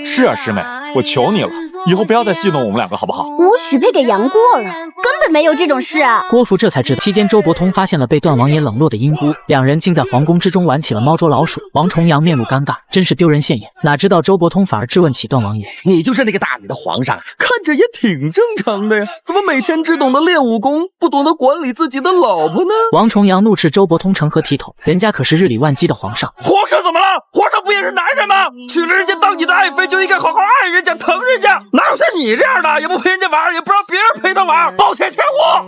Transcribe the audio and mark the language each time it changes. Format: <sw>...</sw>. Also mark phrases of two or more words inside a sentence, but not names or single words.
<zh>是啊，師妹，我求你了，以後不要再戲弄我們兩個，好不好？我許配給楊過了，根本沒有這種事啊！郭芙這才知道，期間周伯通發現了被段王爺冷落的英姑，兩人竟在皇宮之中玩起了貓捉老鼠。王重陽面露尷尬，真是丟人現眼。哪知道周伯通反而質問起段王爺：“ 你就是那個大理的皇上，看着也挺正常的呀，怎麼每天只懂得練武功，不懂得管理自己的老婆呢？” 王重陽怒斥周伯通成何體統，人家可是日理萬機的皇上。皇上怎麼了？皇上不也是男人嗎？娶了人家當你的愛妃，就應該好好愛人家、疼人家，哪有像你這樣的，也不陪人家玩，也不讓別人陪他玩，暴殄天物！</zh>